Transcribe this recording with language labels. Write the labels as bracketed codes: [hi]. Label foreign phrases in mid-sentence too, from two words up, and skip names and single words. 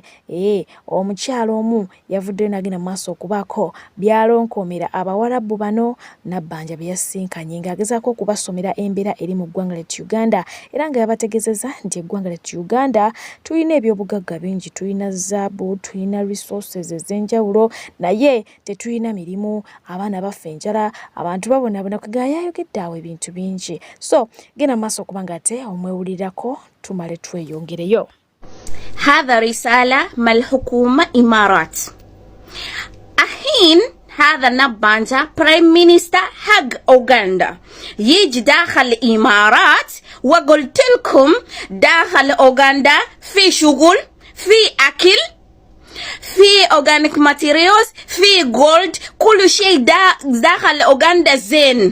[lg] omukyala omu yavuddeyo n'agenda maaso okubaako byalonkoomera Abawarabu bano Nabbanja bye yasinkanye ng'agezaako okubasomera embeera eri mu ggwanga ly'etu Uganda era nga yabategeezezza nti eggwanga ly'etu Uganda tulina ebyobugagga bingi, tulina zaabu, tulina resources ez'enjawulo naye tetulina mirimu, abaana baffe enjala, abantu babonabona kwega yayogedde awo ebintu bingi. So genda maaso okubanga ate omwewulirirako tumale tweyongereyo. [ar] هذا رسالة من الحكومة إمارات الحين هذا نبانجا [en] prime minister [ar] حق أوغندا يجي داخل الإمارات وقلت لكم داخل أوغندا في شغل في أكل في [en] organic materials [ar] في جولد كل شيء داخل أوغندا زين.